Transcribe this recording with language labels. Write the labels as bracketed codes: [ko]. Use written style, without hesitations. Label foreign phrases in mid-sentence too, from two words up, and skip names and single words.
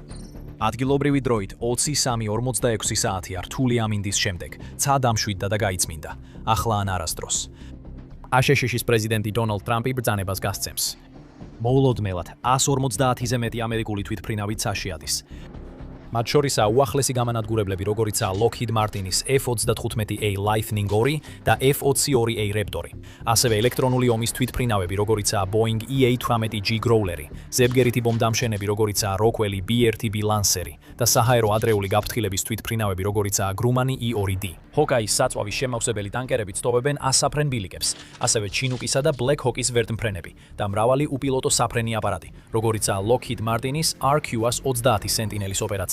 [ka] ადგილობრივი დროით 23:46 საათია რთული ამინდის შემდეგ, ცა დამშვიდდა და გაიწმინდა, ახლა ან არასდროს. ASES-ის პრეზიდენტი დონალდ ტრამპი ბრძანებას გასცემს. მოულოდნელად 150-ზე მეტი ამერიკული თვითმფრინავი ცაში ადის. მათ შორისაა უახლესი გამანადგურებლები, როგორიცაა Lockheed Martin-ის F-35A Lightning II და F-22A Raptor-ი. ასევე ელექტრონული ომის თვითმფრინავები, როგორიცაა Boeing E-18G Growler-ი, ზებგერითი ბომბდამშენები, როგორიცაა Rockwell B-1B Lancer-ი და საჰაერო ადრეული გაფრთხილების თვითმფრინავები, როგორიცაა Grumman E-2D. Hawkeye-ის საწვავის შემავსებელი ტანკერები ცდობებენ ასაფრენ ბილიკებს, ასევე Chinook-ისა და Black Hawk-ის ვერტმფრენები და მრავალი უპილოტო საფრენი აპარატი, როგორიცაა Lockheed Martin-ის RQS-30 Sentinel-ის ოპერაცია.